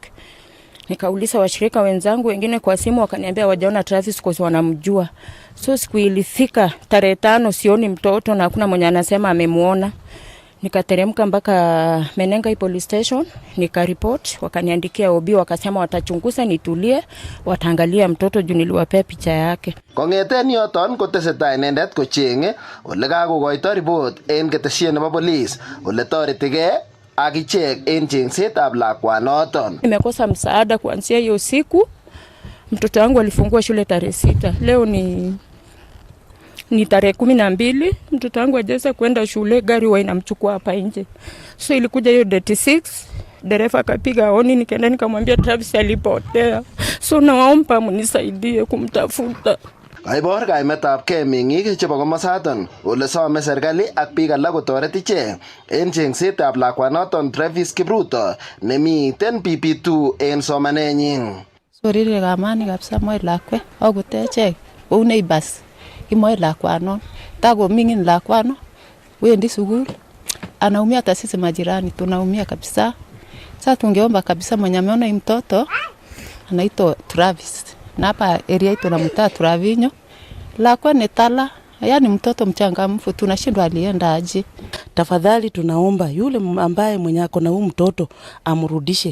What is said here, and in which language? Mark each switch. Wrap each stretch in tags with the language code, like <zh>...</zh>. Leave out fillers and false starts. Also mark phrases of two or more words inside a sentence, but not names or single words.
<sw>Nikauliza washirika wenzangu wengine kwa simu, wakaniambia wajaona Travis kwa sababu wanamjua. So siku ilifika tarehe 5 sioni mtoto na hakuna mwenye anasema amemuona. Nikateremka mpaka Menengai</sw> <en>police station,</en> <sw>nikaripoti, wakaniandikia OB, wakasema watachunguza, nitulie, wataangalia mtoto juu niliwapea picha yake.</sw> <kln>Kong'eten yoton kotesetai inendet kocheng'e ole kakokoito report en ketesiet nebo police ole toretigei akichek en chengsetab lakwanoton.</kln> <sw>Nimekosa msaada kuanzia hiyo siku. Mtoto wangu alifungua shule tarehe 6. Leo ni tarehe 12. Mtoto wangu hajaweza kwenda shule, gari huwa inamchukua hapa nje. So ilikuja hiyo date 6, dereva akapiga honi, nikaenda nikamwambia Travis alipotea. So naomba mnisaidie kumtafuta.</sw> <kln>Kaibor kaimetabgei meng'ik chebo komosaton ole some serikali ak biik alak kotoret ichek en chengsetab lakwanoton Travis Kipruto nemiten PP2 en somanenyin. Sorire kamani kabisa moe lakwet akutechek kou neighbors. Imoe lakwanon, tako mingin lakwano, wendi sukul,</kln> <sw>anaumia hata sisi majirani, tunaumia kabisa. Sasa tungeomba kabisa mwenye ameona mtoto, anaitwa Travis. Na hapa area ito na mtaa Travinyo.</sw> <kln>Lakwa ni tala,</kln> <sw>yani mtoto mchangamfu, tunashindwa alienda aje. Tafadhali tunaomba yule ambaye mwenye ako na huyu mtoto amrudishe.</sw>